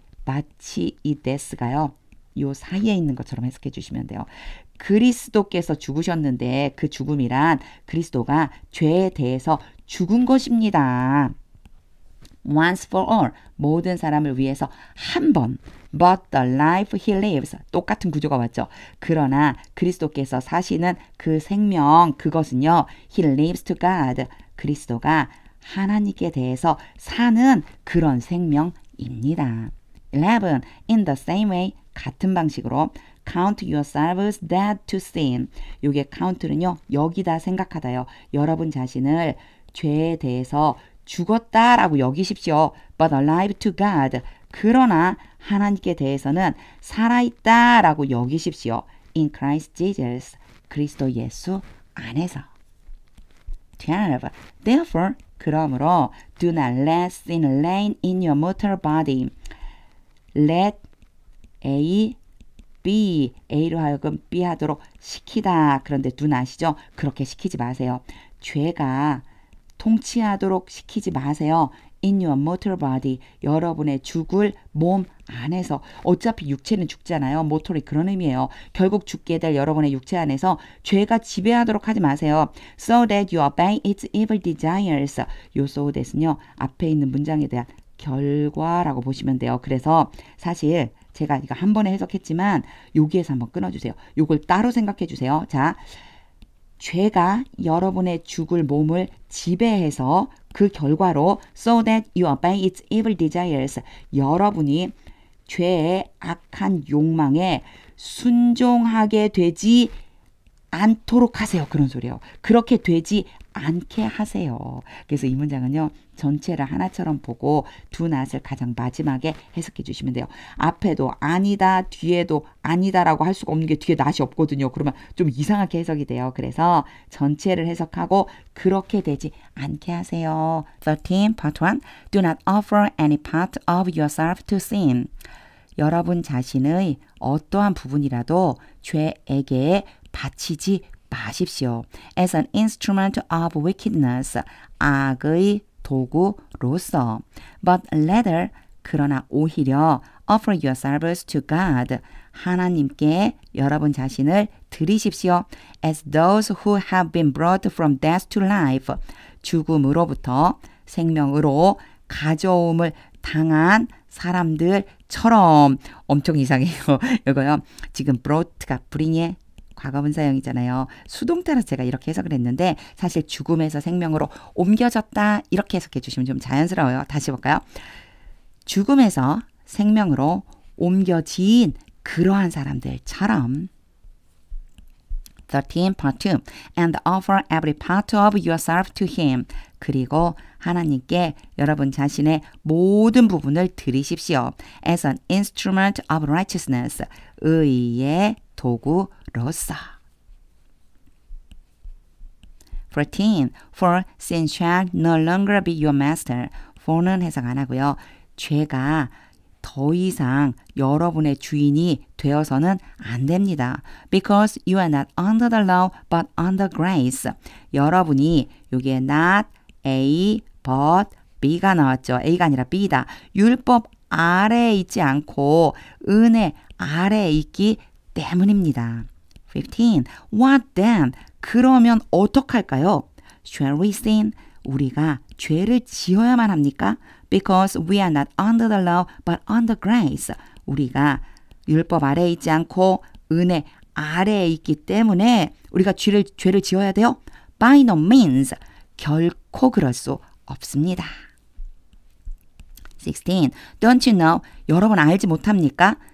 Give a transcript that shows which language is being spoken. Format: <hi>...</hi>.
<ko>마치 이 death가요. 요 사이에 있는 것처럼 해석해 주시면 돼요. 그리스도께서 죽으셨는데 그 죽음이란 그리스도가 죄에 대해서 죽은 것입니다.</ko> <en>Once for all,</en> <ko>모든 사람을 위해서 한 번.</ko> <en>But the life he lives,</en> <ko>똑같은 구조가 왔죠. 그러나 그리스도께서 사시는 그 생명, 그것은요.</ko> <en>He lives to God.</en> <ko>그리스도가 하나님께 대해서 사는 그런 생명입니다. 11.</ko> <en>In the same way,</en> <ko>같은 방식으로</ko> <en>count yourselves dead to sin.</en> <ko>요게 count는요. 여기다 생각하다요. 여러분 자신을 죄에 대해서 죽었다라고 여기십시오.</ko> <en>But alive to God.</en> <ko>그러나 하나님께 대해서는 살아있다라고 여기십시오.</ko> <en>In Christ Jesus.</en> <ko>그리스도 예수 안에서.</ko> <en>12. Therefore,</en> <ko>그러므로</ko> <en>do not let sin reign in your mortal body.</en> <ko>Let A, B, A로 하여금 B 하도록 시키다. 그런데 do not이죠. 그렇게 시키지 마세요. 죄가 통치하도록 시키지 마세요.</ko> <en>In your mortal body.</en> <ko>여러분의 죽을 몸 안에서. 어차피 육체는 죽잖아요. mortal이 그런 의미예요. 결국 죽게 될 여러분의 육체 안에서 죄가 지배하도록 하지 마세요.</ko> <en>So that you obey its evil desires.</en> <ko>요 so that은요. 앞에 있는 문장에 대한 결과라고 보시면 돼요. 그래서 사실 제가 이거 한 번에 해석했지만 여기에서 한번 끊어주세요. 요걸 따로 생각해 주세요. 자, 죄가 여러분의 죽을 몸을 지배해서 그 결과로</ko> <en>so that you obey its evil desires.</en> <ko>여러분이 죄의 악한 욕망에 순종하게 되지 않도록 하세요. 그런 소리예요. 그렇게 되지 않게 하세요. 그래서 이 문장은요. 전체를 하나처럼 보고 do not을 가장 마지막에 해석해 주시면 돼요. 앞에도 아니다, 뒤에도 아니다라고 할 수가 없는 게 뒤에 not이 없거든요. 그러면 좀 이상하게 해석이 돼요. 그래서 전체를 해석하고 그렇게 되지 않게 하세요.</ko> <en>13, part 1. Do not offer any part of yourself to sin.</en> <ko>여러분 자신의 어떠한 부분이라도 죄에게 바치지 마십시오.</ko> <en>As an instrument of wickedness,</en> <ko>악의 도구로서.</ko> <en>But rather,</en> <ko>그러나 오히려</ko> <en>offer yourselves to God,</en> <ko>하나님께 여러분 자신을 드리십시오.</ko> <en>As those who have been brought from death to life,</en> <ko>죽음으로부터 생명으로 가져옴을 당한 사람들처럼. 엄청 이상해요. 이거요. 지금 brought가 bring의 과거분사형이잖아요. 수동태라서 제가 이렇게 해석을 했는데 사실 죽음에서 생명으로 옮겨졌다 이렇게 해석해 주시면 좀 자연스러워요. 다시 볼까요? 죽음에서 생명으로 옮겨진 그러한 사람들처럼.</ko> <en>13, part 2. And offer every part of yourself to him.</en> <ko>그리고 하나님께 여러분 자신의 모든 부분을 드리십시오.</ko> <en>As an instrument of righteousness.</en> <ko>의의 도구로서.</ko> <en>14. For sin shall no longer be your master.</en> <ko>for는 해석 안 하고요. 죄가 더 이상 여러분의 주인이 되어서는 안 됩니다.</ko> <en>Because you are not under the law but under grace.</en> <ko>여러분이 여기에 not A but B가 나왔죠. A가 아니라 B다. 율법 아래에 있지 않고 은혜 아래에 있기 때문입니다.</ko> <en>15. What then?</en> <ko>그러면 어떡할까요?</ko> <en>Shall we sin?</en> <ko>우리가 죄를 지어야만 합니까?</ko> <en>Because we are not under the law but under grace.</en> <ko>우리가 율법 아래에 있지 않고 은혜 아래에 있기 때문에 우리가 죄를 지어야 돼요?</ko> <en>By no means.</en> <ko>결코 그럴 수 없습니다.</ko> <en>16. Don't you know?</en> <ko>여러분 알지 못합니까?</ko>